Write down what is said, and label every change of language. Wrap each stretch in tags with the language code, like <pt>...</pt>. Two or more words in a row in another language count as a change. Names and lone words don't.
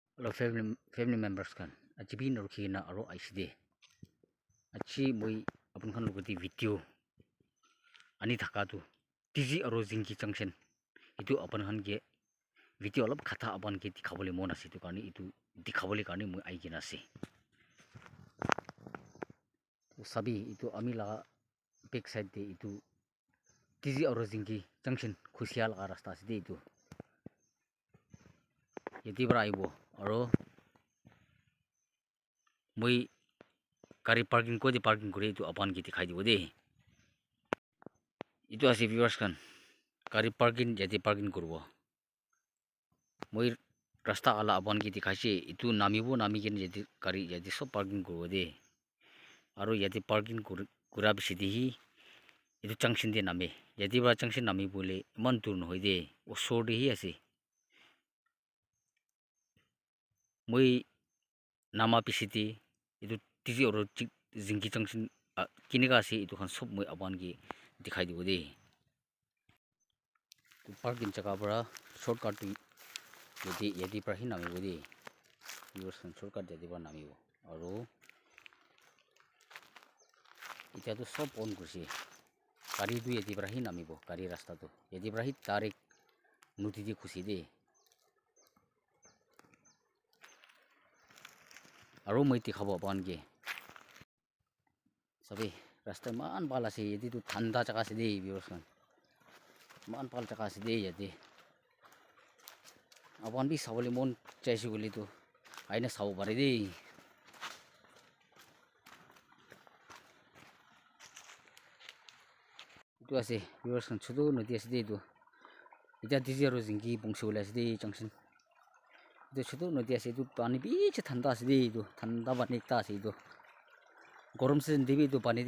<en>Hello family members</en> <nag>kan achi bin rukhi na aro aiside achi moi apun khan logoti video ani thaka tu tiji aro jingki junction itu apun khan ge video alop khatha apan ke dikhabole mon ase tu karni itu dikhabole karni moi aigena ase sabi itu ami la</nag> <en>back side</en> <nag>de itu tiji aro jingki junction khusial ka rasta ase de itu yeti bara aibo aro moi gari parking ko di parking kore itu apan ki dikhai dibo de itu ase viewers kan gari parking yeti parking korbo moi rasta ala apan ki dikhaise itu namibo namiken yeti gari yeti sob parking korbo de aro yeti parking kura bisidihi itu junction de name yeti ba junction nami bole man tur no hoide osor de hi ase moi nama pisiti itu tiji oro jingki junction kiniga ase itu khan sob moi apan ki dikhai dibo de parking jaga para shortcut yeti pra hi nami bo de viewers kan shortcut yeti ba nami bo aro ita to sob on kurse gari tu yeti pra hi nami bo gari rasta to yeti pra hi tarik nuti di khusi de aro moi dikhabo apan ge sabi rasta man bala ase yeti tu thanda jaga ase de viewers kan man pal jaga ase de yeti apan bi sabole mon chaisi guli tu aina sabo pare de itu ase viewers kan chodo nodi ase de itu ita tiji aro jingki bongsi ase de junction itu chodo nodi ase itu pani biche thanda ase de itu thanda pani ekta ase itu gorom season debi itu pani de</nag>